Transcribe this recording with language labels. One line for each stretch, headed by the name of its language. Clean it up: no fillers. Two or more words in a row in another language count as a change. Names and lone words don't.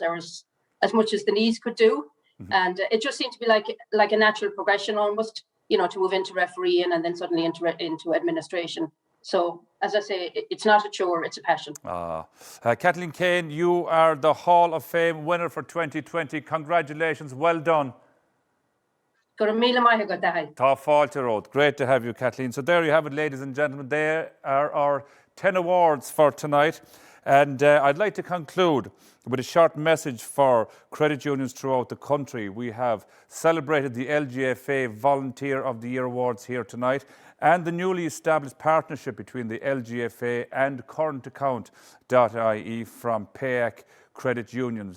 English: There was as much as the knees could do, and it just seemed to be like a natural progression almost. You know, to move into refereeing and then suddenly into administration. So, as I say, it's not a chore; it's a passion. Kathleen Kane, you are the Hall of Fame winner for 2020. Congratulations, well done.
Irish: Tá fáilte ród.
English: Great to have you, Kathleen. So there you have it, ladies and gentlemen. There are our 10 awards for tonight. And I'd like to conclude with a short message for credit unions throughout the country. We have celebrated the LGFA Volunteer of the Year Awards here tonight, and the newly established partnership between the LGFA and currentaccount.ie from PAEC Credit Unions.